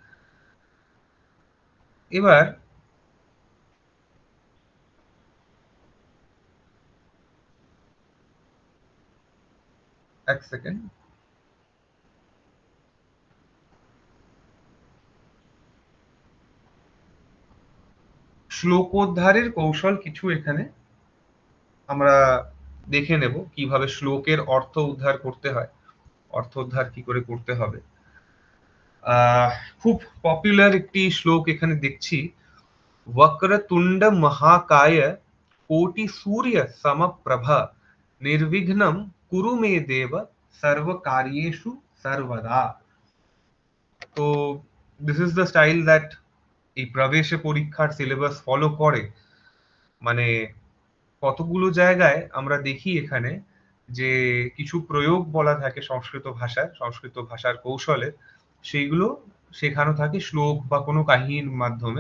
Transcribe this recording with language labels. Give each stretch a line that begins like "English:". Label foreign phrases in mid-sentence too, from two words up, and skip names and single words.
Bangla: এবার এক সেকেন্ড, শ্লোকোদ্ধারের কৌশল কিছু এখানে আমরা দেখে নেব, কিভাবে শ্লোকের অর্থ উদ্ধার করতে হয়, অর্থ উদ্ধার কি করে করতে হবে। আহ খুব পপুলার একটি শ্লোক এখানে দেখছি,
Sanskrit: वक्रतुंड महाकाय कोटि सूर्य समप्रभ निर्विघ्नं कुरु मे देव सर्व कार्येषु सर्वदा।
Bangla: তো
English: this is the style that
Bangla: এই প্রবেশে পরীক্ষার সিলেবাস ফলো করে। মানে কতগুলো জায়গায় আমরা দেখি এখানে যে কিছু প্রয়োগ বলা থাকে সংস্কৃত ভাষায়, সংস্কৃত ভাষার কৌশলে, সেইগুলো শেখানো থাকে শ্লোক বা কোনো কাহিনীর মাধ্যমে।